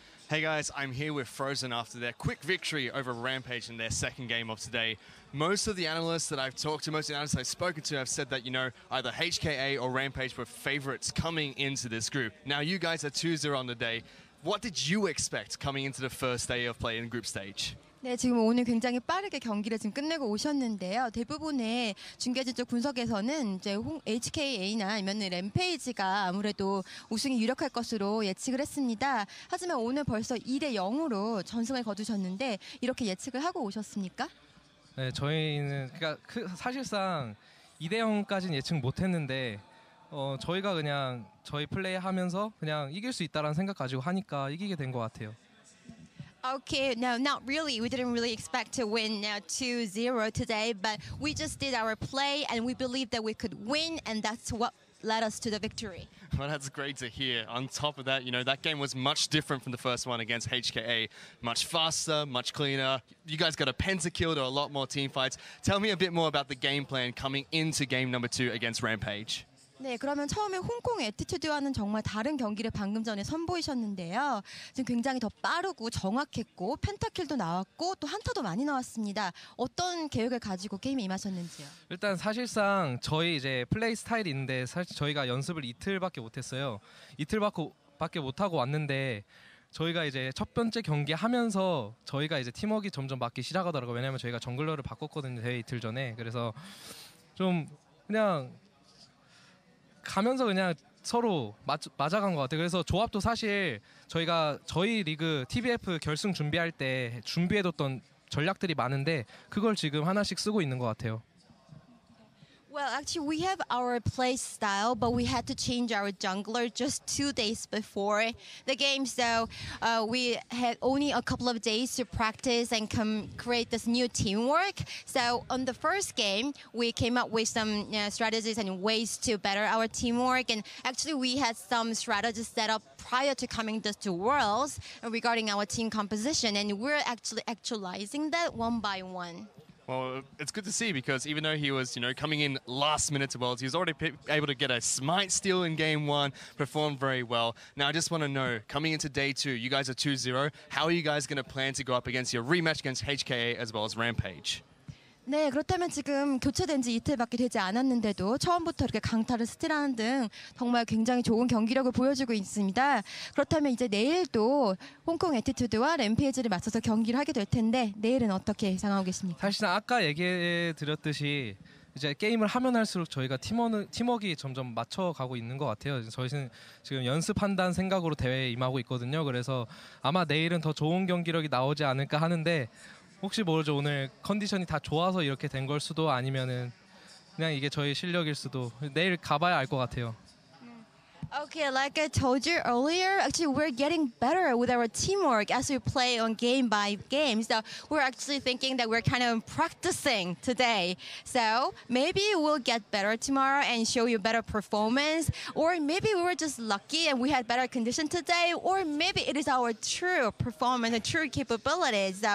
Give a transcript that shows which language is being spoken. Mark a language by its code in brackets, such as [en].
[en] Hey guys, I'm here with Frozen after their quick victory over Rampage in their second game of today. Most of the analysts that I've talked to, most of the analysts I've spoken to have said that, either HKA or Rampage were favorites coming into this group. Now you guys are 2-0 on the day. What did you expect coming into the first day of play in group stage? [ko] 네, 지금 오늘 굉장히 빠르게 경기를 지금 끝내고 오셨는데요. 대부분의 중계진 쪽 분석에서는 이제 HKA나 아니면 램페이지가 아무래도 우승이 유력할 것으로 예측을 했습니다. 하지만 오늘 벌써 2-0으로 전승을 거두셨는데 이렇게 예측을 하고 오셨습니까? 네, 저희는 사실상 2-0까지는 예측 못했는데 저희가 그냥 저희 플레이 하면서 그냥 이길 수 있다라는 생각 가지고 하니까 이기게 된 것 같아요. [en] Okay, no, not really. We didn't really expect to win 2-0 today, but we just did our play and we believed that we could win, and that's what led us to the victory. Well, that's great to hear. On top of that, you know, that game was much different from the first one against HKA. Much faster, much cleaner. You guys got a pentakill to a lot more team fights. Tell me a bit more about the game plan coming into game number 2 against Rampage. [ko] 네, 그러면 처음에 홍콩 애티튜드와는 정말 다른 경기를 방금 전에 선보이셨는데요. 지금 굉장히 더 빠르고 정확했고 펜타킬도 나왔고 또 한타도 많이 나왔습니다. 어떤 계획을 가지고 게임에 임하셨는지요? 일단 사실상 저희 이제 플레이 스타일이 있는데 사실 저희가 연습을 이틀밖에 못했어요. 이틀밖에 못하고 왔는데 저희가 이제 첫 번째 경기 하면서 저희가 이제 팀워크가 점점 맞기 시작하더라고요. 왜냐면 저희가 정글러를 바꿨거든요. 대회 이틀 전에. 그래서 좀 그냥 가면서 그냥 서로 맞아간 것 같아요. 그래서 조합도 사실 저희가 저희 리그 TBF 결승 준비할 때 준비해뒀던 전략들이 많은데 그걸 지금 하나씩 쓰고 있는 것 같아요. [en] Well, actually, we have our play style, but we had to change our jungler just 2 days before the game. So we had only a couple of days to practice and create this new teamwork. So on the first game, we came up with some strategies and ways to better our teamwork. And actually, we had some strategies set up prior to coming to Worlds regarding our team composition. And we're actually actualizing that one by one. Well, it's good to see because even though he was, you know, coming in last minute to Worlds, he was already able to get a smite steal in game 1, performed very well. Now, I just want to know, coming into day 2, you guys are 2-0. How are you guys going to plan to go up against your rematch against HKA as well as Rampage? [ko] 네, 그렇다면 지금 교체된 지 이틀밖에 되지 않았는데도 처음부터 이렇게 강타를 스틸하는 등 정말 굉장히 좋은 경기력을 보여주고 있습니다. 그렇다면 이제 내일도 홍콩 애티튜드와 램페이지를 맞서서 경기를 하게 될 텐데 내일은 어떻게 예상하고 계십니까? 사실상 아까 얘기해 드렸듯이 이제 게임을 하면 할수록 저희가 팀워크가 점점 맞춰가고 있는 것 같아요. 저희는 지금 연습한다는 생각으로 대회에 임하고 있거든요. 그래서 아마 내일은 더 좋은 경기력이 나오지 않을까 하는데 혹시 모르죠. 오늘 컨디션이 다 좋아서 이렇게 된 걸 수도 아니면은 그냥 이게 저희 실력일 수도 내일 가봐야 알 것 같아요. [en] Okay, like I told you earlier, actually we're getting better with our teamwork as we play on game by game. So we're actually thinking that we're kind of practicing today. So maybe we'll get better tomorrow and show you better performance. Or maybe we were just lucky and we had better condition today. Or maybe it is our true performance and true capabilities.